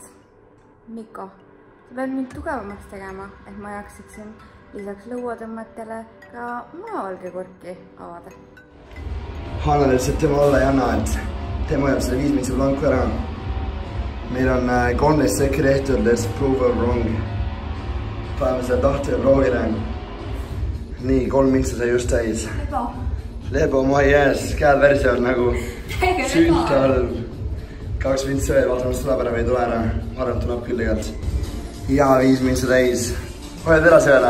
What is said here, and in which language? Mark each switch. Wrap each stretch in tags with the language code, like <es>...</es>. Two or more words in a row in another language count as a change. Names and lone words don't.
<et>Miko, sa pead mind tugevamaks tegema, et ma jaksaksin lisaks lõuatõmmetele ka munavalge korki avada. Hanna ütles, et tema olla ei anna, et tema jääb selle 5 minutit blanku ära. Meil on 13 sekki tehtud,</et> <en>let's prove her wrong.</en> <et>Paneme selle tahte ja proovile. Nii, 3 minutit sai just täis. Lebo. Lebo, ma ei jääs, käed värisevad nagu süüta all. 2 minutit veel, vaatame, mis tuleb ära või ei tule ära. Ma arvan, et tuleb küll tegelikult. Ja 5 minutit täis. Hoiad edasi veel?</et>